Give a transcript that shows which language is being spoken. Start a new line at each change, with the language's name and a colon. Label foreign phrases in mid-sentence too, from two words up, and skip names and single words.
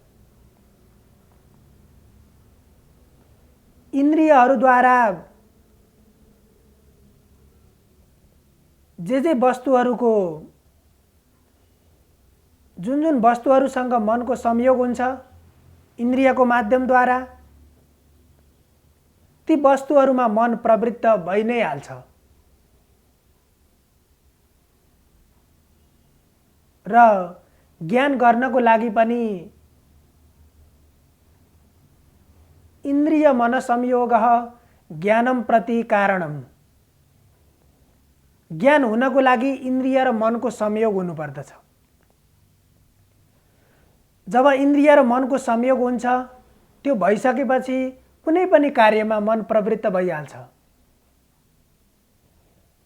Nepali: इन्द्रियहरूद्वारा जे वस्तुहरूको जुन वस्तुहरूसँग मनको संयोग हुन्छ इन्द्रियको माध्यमद्वारा, ती वस्तुहरूमा मन प्रवृत्त भइ नै हाल्छ। र ज्ञान गर्नको लागि पनि
Sanskrit: इन्द्रिय मन संयोगः ज्ञानम प्रति कारणम।
Nepali: ज्ञान हुनको लागि इन्द्रिय र मनको संयोग हुनुपर्दछ। जब इन्द्रिय र मनको संयोग हुन्छ त्यो भइसकेपछि कुनै पनि कार्यमा मन प्रवृत्त भइहाल्छ।